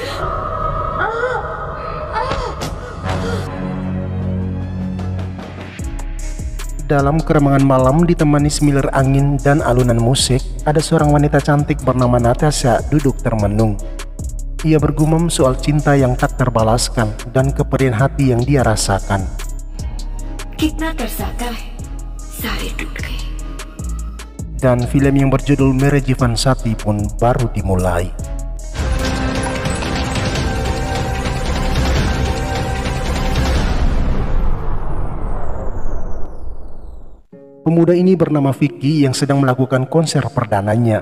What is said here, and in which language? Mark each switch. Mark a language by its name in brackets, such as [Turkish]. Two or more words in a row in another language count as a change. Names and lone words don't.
[Indonesian] Dalam keremangan malam ditemani semilir angin dan alunan musik, ada seorang wanita cantik bernama Natasha duduk termenung. Ia bergumam soal cinta yang tak terbalaskan dan kepedihan hati yang dia rasakan. [Hindi] कितना तरसका है, सारे टूट गए. [Indonesian] Dan film yang berjudul Mere Jeevan Sathi pun baru dimulai. Pemuda ini bernama Vicky yang sedang melakukan konser perdananya.